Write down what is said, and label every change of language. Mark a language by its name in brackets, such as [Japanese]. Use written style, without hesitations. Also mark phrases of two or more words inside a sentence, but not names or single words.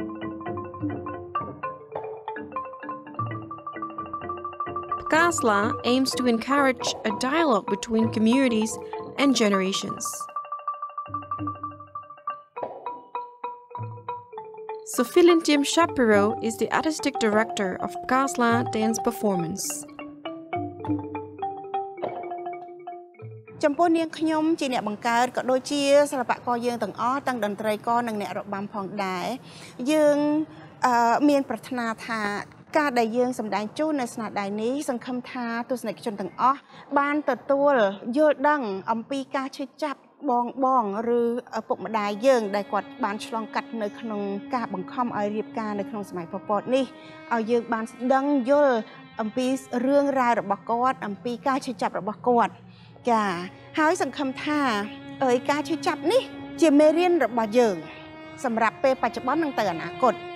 [English] Kasla aims to encourage a dialogue between communities and generations. Sophie Lintiem Shapiro is the artistic director of Kasla Dance Performance. [Khmer] ចំពោះនាងខ្ញុំជាអ្នកបង្កើតក៏ដូចជាសិល្បករយើងទាំងអស់ទាំងតន្ត្រីករនិងអ្នករបាំផងដែរយើងមានប្រាថ្នាថាការដែល យើងសម្ដែងជូននៅស្នាដៃនេះសង្ឃឹមថាទស្សនិកជនទាំងអស់បានទទួលយល់ដឹងអំពីការឈឺចាប់បងឬឪពុកម្ដាយយើងដែលគាត់បានឆ្លងកាត់នៅក្នុងការបង្ខំឲ្យរៀបការនៅក្នុងសម័យប៉ុលពតនេះឲ្យយើងបានដឹងយល់អំពីរឿងរ៉ាវរបស់គាត់អំពីការឈឺចាប់របស់គាត់ចាហើយសង្ឃឹមថាការឈឺចាប់នេះជាមេរៀនរបស់យើងសម្រាប់ពេលបច្ចុប្បន្ននិងទៅអនាគត